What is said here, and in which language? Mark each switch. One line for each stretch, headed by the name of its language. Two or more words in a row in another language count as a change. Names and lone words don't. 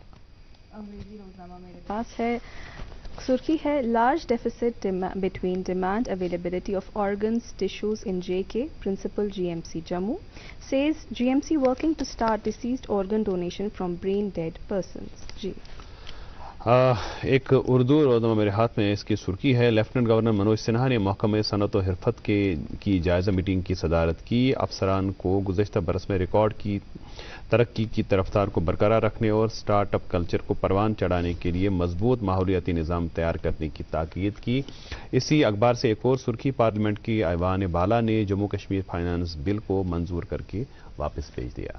Urdu: انگریزی روزنامہ میرے پاس ہے سرخی ہے
English: large deficit between demand availability of organs tissues in JK principal GMC Jammu says GMC working to start deceased organ donation from brain dead persons جی
Urdu: ایک اردو روزنامہ میرے ہاتھ میں اس کی سرخی ہے لیفٹننٹ گورنر منوج سنہا نے محکمہ صنعت و حرفت کی جائزہ میٹنگ کی صدارت کی افسران کو گزشتہ برس میں ریکارڈ کی ترقی کی رفتار کو برقرار رکھنے اور
English: start up culture
Urdu: کو پروان چڑھانے کے لیے مضبوط ماحولیاتی نظام تیار کرنے کی تاکید کی اسی اخبار سے ایک اور سرخی پارلیمنٹ کی ایوان بالا نے جموں کشمیر
English: finance bill
Urdu: کو منظور کر کے واپس بھیج دیا